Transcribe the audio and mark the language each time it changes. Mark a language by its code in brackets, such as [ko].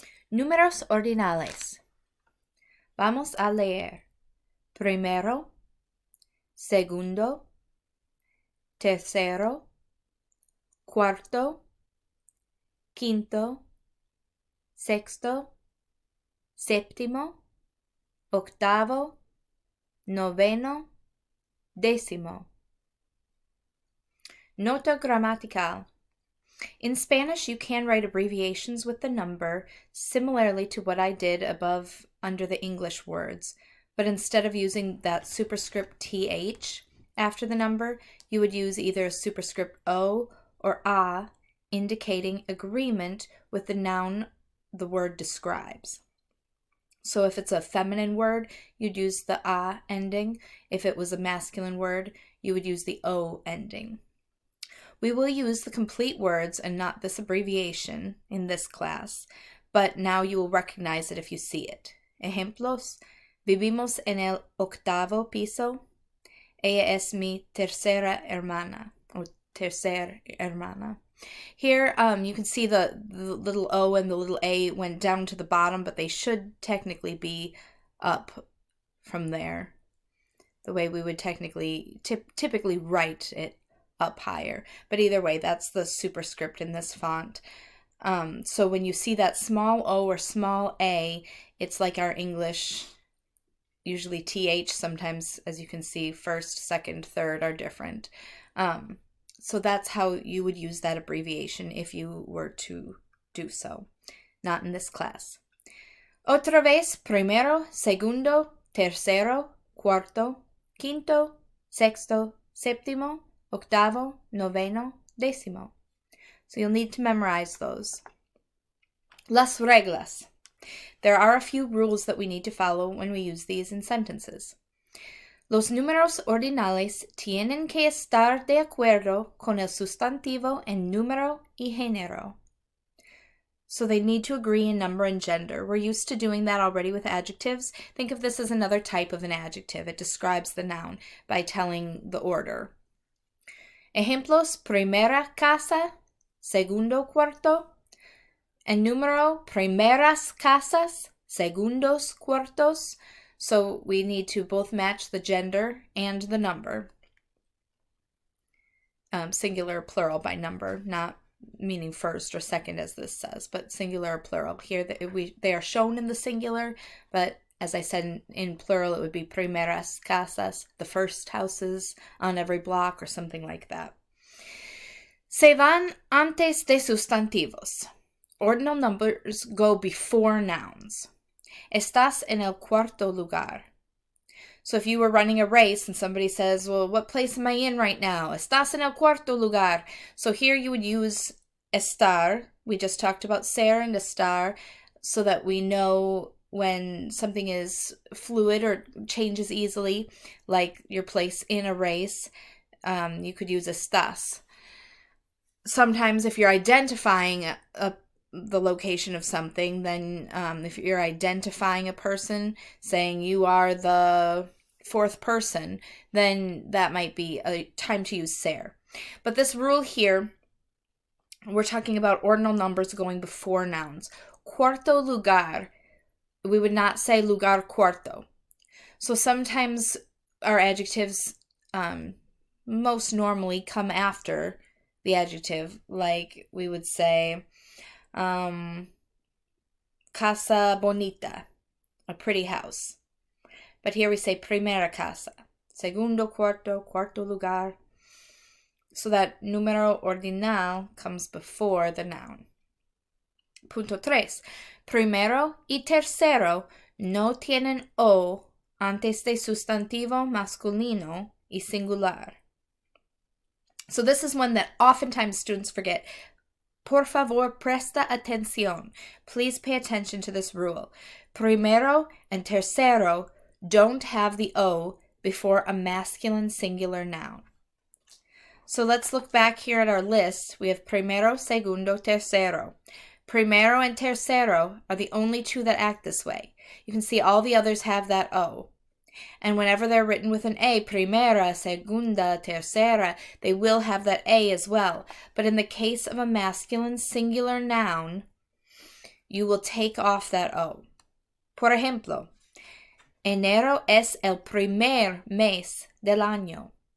[es] Números ordinales. Vamos a leer primero, segundo, tercero, cuarto, quinto, sexto, séptimo, octavo, noveno, décimo. Nota gramatical. [en] In Spanish, you can write abbreviations with the number, similarly to what I did above under the English words, but instead of using that superscript TH after the number, you would use either a superscript O or A, indicating agreement with the noun the word describes. So if it's a feminine word, you'd use the A ending. If it was a masculine word, you would use the O ending. We will use the complete words and not this abbreviation in this class, but now you will recognize it if you see it. [es] Ejemplos: vivimos en el octavo piso. Ella es mi tercera hermana, or tercer hermana. [en] Here you can see the little O and the little A went down to the bottom, but they should technically be up from there, the way we would typically write it up higher. But either way, that's the superscript in this font. So when you see that small O or small A, it's like our English, usually TH, sometimes, as you can see, first, second, third are different. So that's how you would use that abbreviation if you were to do so. Not in this class. [es] Otra vez, primero, segundo, tercero, cuarto, quinto, sexto, séptimo, octavo, noveno, décimo. [en] So you'll need to memorize those. [es] Las reglas. [en] There are a few rules that we need to follow when we use these in sentences. [es] Los números ordinales tienen que estar de acuerdo con el sustantivo en número y género. [en] So they need to agree in number and gender. We're used to doing that already with adjectives. Think of this as another type of an adjective. It describes the noun by telling the order. [es] Ejemplos: primera casa, segundo cuarto. En número, primeras casas, segundos cuartos. [en] So we need to both match the gender and the number. Singular, plural by number, not meaning first or second as this says, but singular or plural. Here they are shown in the singular, but as I said in plural, it would be primeras casas, the first houses on every block or something like that. [es] Se van antes de sustantivos. [en] Ordinal numbers go before nouns. [es] Estás en el cuarto lugar. [en] So if you were running a race and somebody says, well, what place am I in right now? [es] Estás en el cuarto lugar. [en] So here you would use estar. We just talked about ser and estar so that we know when something is fluid or changes easily, like your place in a race. You could use estás. Sometimes if you're identifying the location of something, then if you're identifying a person, saying you are the fourth person, then that might be a time to use ser. But this rule here, we're talking about ordinal numbers going before nouns. Cuarto lugar, we would not say lugar cuarto. So sometimes our adjectives most normally come after the adjective, like we would say casa bonita, a pretty house. But here we say primera casa, segundo cuarto, cuarto lugar. So that número ordinal comes before the noun. [es] Punto 3. Primero y tercero no tienen O antes de sustantivo masculino y singular. [en] So this is one that oftentimes students forget. [es] Por favor, presta atención. [en] Please pay attention to this rule. Primero and tercero don't have the O before a masculine singular noun. So let's look back here at our list. We have primero, segundo, tercero. Primero and tercero are the only two that act this way. You can see all the others have that O. And whenever they're written with an A, primera, segunda, tercera, they will have that A as well. But in the case of a masculine singular noun, you will take off that O. [es] Por ejemplo, enero es el primer mes del año.